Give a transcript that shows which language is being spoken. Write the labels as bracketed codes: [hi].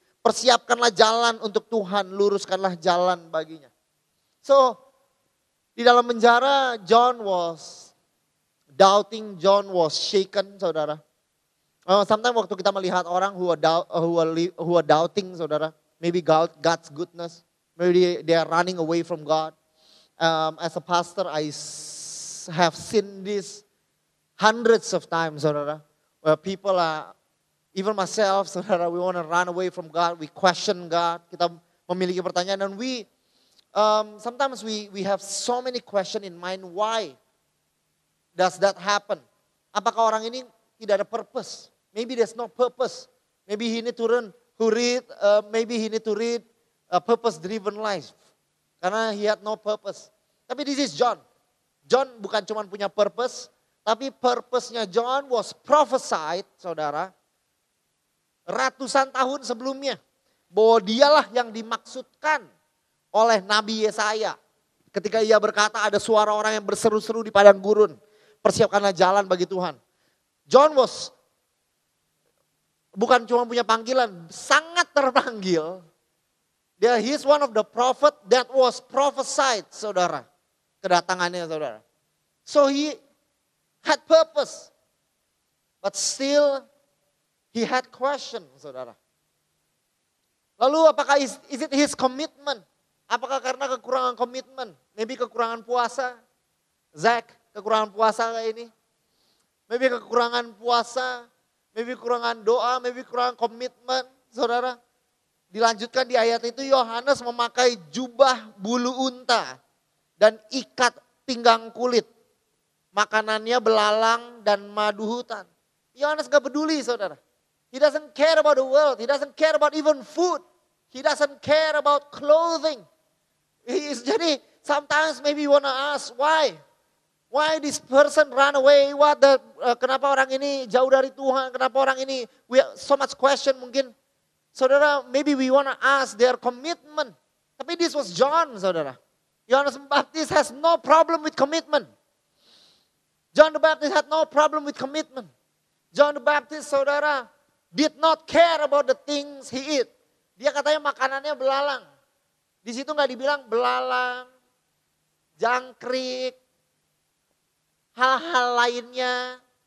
[id] Persiapkanlah jalan untuk Tuhan, luruskanlah jalan baginya. [en] So, [id] di dalam penjara [en] John was doubting, John was shaken, saudara. [id] Sometimes waktu kita melihat orang [en] who are doubting, [id] saudara. [en] Maybe God's goodness. Maybe they are running away from God. As a pastor, I have seen this hundreds of times, saudara. Where people are, even myself, saudara, we want to run away from God. We question God. [id] Kita memiliki pertanyaan dan [en] sometimes we have so many questions in mind. Why does that happen? [id] Apakah orang ini tidak ada purpose? [en] Maybe there's no purpose. Maybe he need to maybe he need to read a purpose-driven life. Karena he had no purpose. [id] Tapi [en] this is John. [id] John bukan cuma punya purpose, tapi purpose-nya [en] John was prophesied, [id] saudara, ratusan tahun sebelumnya. Bahwa dialah yang dimaksudkan oleh Nabi Yesaya. Ketika ia berkata ada suara orang yang berseru-seru di padang gurun. Persiapkanlah jalan bagi Tuhan. John was bukan cuma punya panggilan, sangat terpanggil. [en] He is one of the prophet that was prophesied, saudara. Kedatangannya, saudara. So he had purpose. But still he had question, saudara. [id] Lalu apakah [en] is it his commitment? [id] Apakah karena kekurangan komitmen? Maybe kekurangan puasa. Zach, kekurangan puasa kayak ini. Maybe kekurangan puasa. Maybe kekurangan doa. Maybe kekurangan komitmen, saudara. Dilanjutkan di ayat itu, Yohanes memakai jubah bulu unta dan ikat pinggang kulit. Makanannya belalang dan madu hutan. Yohanes gak peduli, saudara. [en] He doesn't care about the world. He doesn't care about even food. He doesn't care about clothing. Jadi sometimes maybe you wanna ask why? Why this person run away? [id] Kenapa orang ini jauh dari Tuhan? Kenapa orang ini, [en] we have so much question mungkin. Saudara, maybe we want to ask their commitment. Tapi this was John, saudara. Yohanes Pembaptis has no problem with commitment. John the Baptist had no problem with commitment. John the Baptist, saudara, did not care about the things he eat. [id] Dia katanya makanannya belalang. Di situ nggak dibilang belalang, jangkrik, hal-hal lainnya.